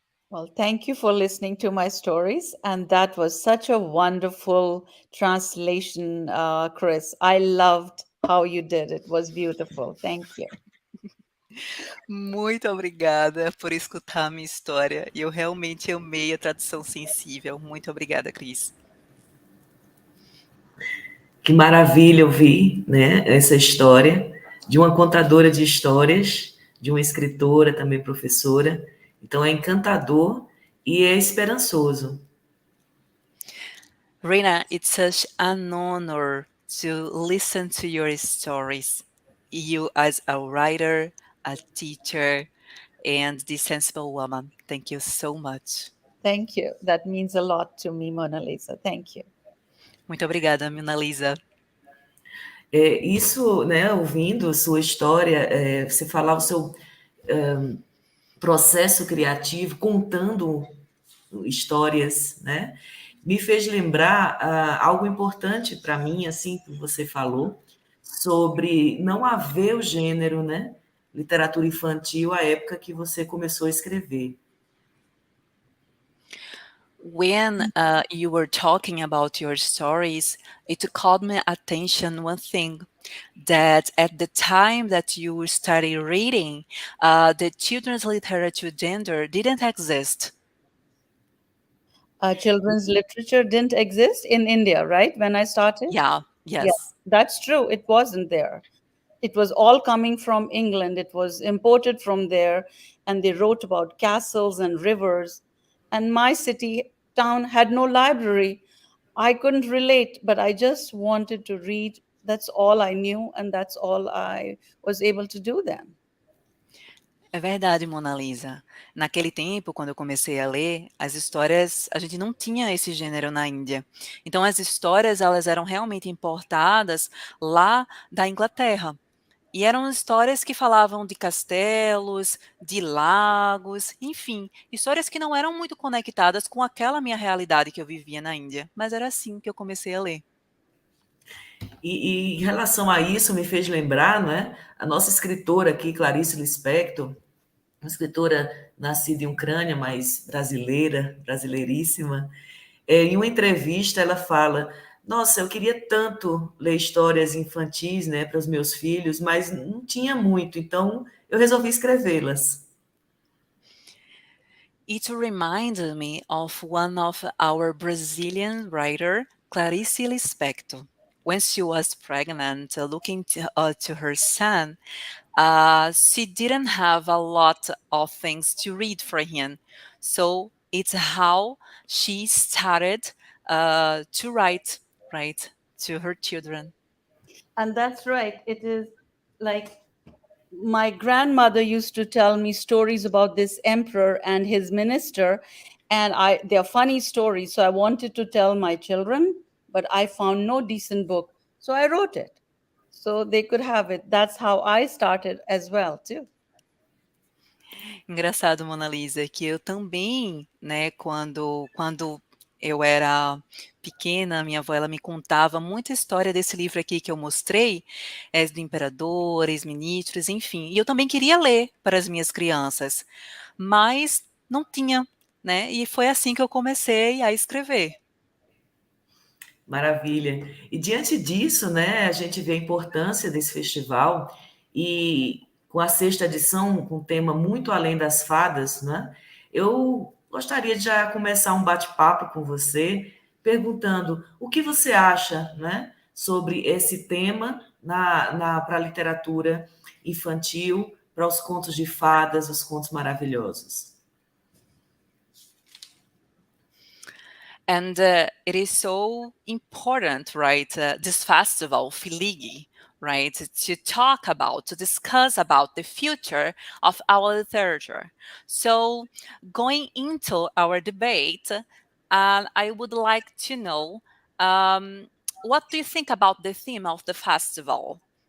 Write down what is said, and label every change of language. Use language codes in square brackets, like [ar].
[en] Well, thank you for listening to my stories. And that was such a wonderful translation, Chris. I loved how you did it. It was beautiful. Thank you. [pt] Muito obrigada por escutar a minha história. E eu realmente amei a tradução sensível. Muito obrigada, Cris. Que maravilha ouvir, né, essa história de uma contadora de histórias, de uma escritora, também professora. Então, é encantador e é esperançoso. [en] Rina, it's such an honor to listen to your stories. You as a writer, a teacher, and this sensible woman. Thank you so much. Thank you. That means a lot to me, Monaliza. Thank you. [pt] Muito obrigada, Monaliza. Isso, né, ouvindo a sua história, você falar o seu processo criativo, contando histórias, né, me fez lembrar algo importante para mim, assim, que você falou, sobre não haver o gênero, né, literatura infantil, à época que você começou a escrever. [en] When you were talking about your stories, it caught my attention one thing, that at the time that you started reading, the children's literature gender didn't exist. Children's literature didn't exist in India, right? When I started? Yeah, yes. Yeah, that's true. It wasn't there. It was all coming from England. It was imported from there. And they wrote about castles and rivers. And my city town had no library. I couldn't relate, but I just wanted to read. That's all I knew. And that's all I was able to do then. [pt] É verdade, Monaliza. Naquele tempo, quando eu comecei a ler, as histórias, a gente não tinha esse gênero na Índia. Então, as histórias, elas eram realmente importadas lá da Inglaterra. E eram histórias que falavam de castelos, de lagos, enfim, histórias que não eram muito conectadas com aquela minha realidade que eu vivia na Índia. Mas era assim que eu comecei a ler. E em relação a isso, me fez lembrar, né, a nossa escritora aqui, Clarice Lispector, uma escritora nascida em Ucrânia, mas brasileira, brasileiríssima. Em uma entrevista, ela fala: nossa, eu queria tanto ler histórias infantis, né, para os meus filhos, mas não tinha muito, então eu resolvi escrevê-las. [en] it reminded me of one of our Brazilian writer, Clarice Lispector. When she was pregnant, looking to her son, she didn't have a lot of things to read for him. So it's how she started to write, right, to her children. And that's right. It is like my grandmother used to tell me stories about this emperor and his minister, and they're funny stories. So I wanted to tell my children, but I found no decent book. So I wrote it so they could have it. That's how I started as well, too. [pt] Engraçado, Monaliza, que eu também, né, quando eu era pequena, minha avó ela me contava muita história desse livro aqui que eu mostrei, do imperador, ex-ministros, enfim. E eu também queria ler para as minhas crianças, mas não tinha, né? E foi assim que eu comecei a escrever. Maravilha. E diante disso, né, a gente vê a importância desse festival e com a sexta edição, com um tema muito além das fadas, né? Eu gostaria de já começar um bate-papo com você, perguntando o que você acha, né, sobre esse tema para a literatura infantil, para os contos de fadas, os contos maravilhosos. [en] And it is so important, right, this festival, Filig, right, to talk about, to discuss about the future of our literature. So going into our debate, I would like to know, what do you think about the theme of the festival?